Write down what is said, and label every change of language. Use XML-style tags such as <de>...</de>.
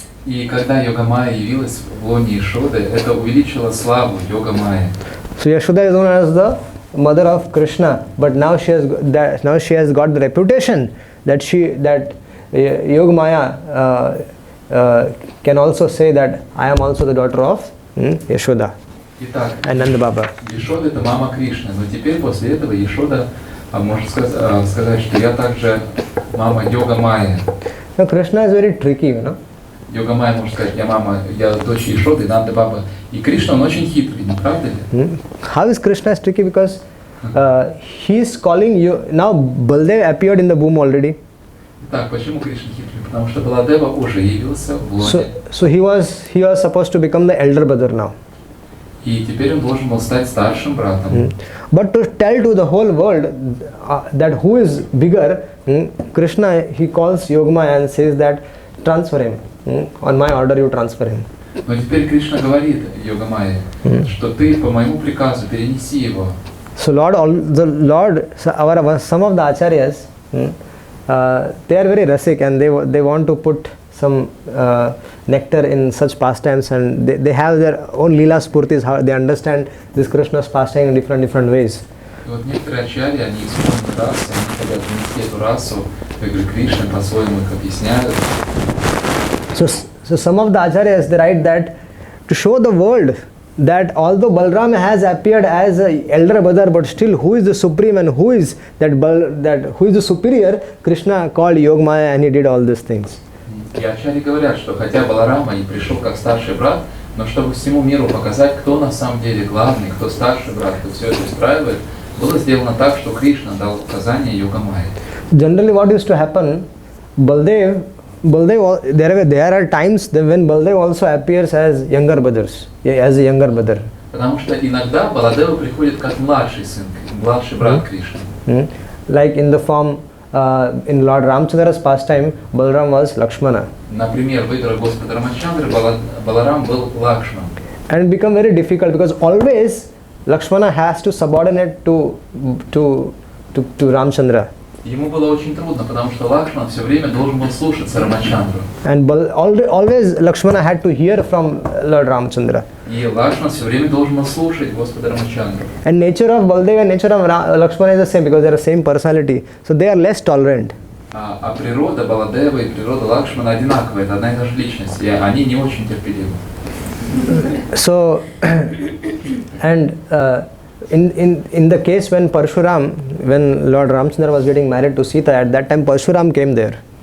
<ru>И когда Йогамая явилась в лоне Ишоды, это увеличило славу Йогамая.</ru> <en>So Yashoda is known as the mother of Krishna, but now she has got the reputation that Yogamaya can also say that I am also the daughter of Yashoda.</en> <ru>Итак,</ru> <en>and Nanda Baba.</en> <ru>Ишода это мама Кришны, но теперь после этого Ишода может сказать, что я также мама Йогамая.</ru> <en>Now Krishna is very tricky, you know.</en> <ru>Йогамая может сказать, я дочь Ишоды, Нанда Баба. И Кришна, он очень хитрый, не правда ли?</ru> <en>How is Krishna tricky? Because he's calling you. Now Baldev appeared in the womb already.</en> <ru>Так, почему Кришна хитрый? Потому что Баладева уже явился в лоне.</ru> <en>So he was supposed to become the elder brother now.</en> <ru>И теперь он должен был стать старшим братом.</ru> <en>But to tell to the whole world that who is bigger, Krishna, he calls Yogamaya and says that transfer him. On my order you transfer him.</en> <ru>Но теперь Кришна говорит Йогамайе, что ты по моему приказу перенеси его.</ru> <en>So some of the acharyas, they are very rasic and they want to put some nectar in such pastimes, and they have their own lila spurtis, how they understand this Krishna's pastime in different ways.</en> <ru>И вот некоторые ачарьи, они используют расу, они хотят внести эту расу в игры Кришны, по-своему их объясняют.</ru> <en>So some of the acharyas, they write that to show the world that although Balram has appeared as an elder brother, but still who is the supreme and who is who is the superior, Krishna called Yogamaya and he did all these things.</en> <ru>И ачарьи говорят, что хотя Баларама и пришел как старший брат, но чтобы всему миру показать, кто на самом деле главный, кто старший брат, кто все это устраивает, было сделано так, что Кришна дал указание Йогамайе.</ru> <en>Generally what used to happen, Baldev, there are times when Baldev also appears as younger brothers, as a younger brother.</en> <ru>Потому что иногда Баладева приходит как младший сын, младший брат Кришны.</ru> <en>Like in the form in Lord Ramchandra's pastime, Balaram was Lakshmana.</en> <ru>Например, в играх Господа Рамачандры Баларам был Лакшман.</ru> <en>And it become very difficult because always Lakshmana has to subordinate to Ramchandra.</en> <ru>Ему было очень трудно, потому что Лакшман все время должен был слушаться Рамачандру.</ru> <en>And always Lakshmana had to hear from Lord Ramchandra.</en> <ru>И Лакшман все время должен был слушать Господа Рамачандру.</ru> <en>And nature of Baldev and nature of Lakshmana is the same because they are the same personality. So they are less tolerant.</en> <ru>А природа Баладева и природа Лакшмана одинаковая, это одна и та же личность, и они не очень терпеливы.</ru> <en>So, and in the case when Lord Ramchandra was getting married to Sita, at that time Parshuram came there.</en>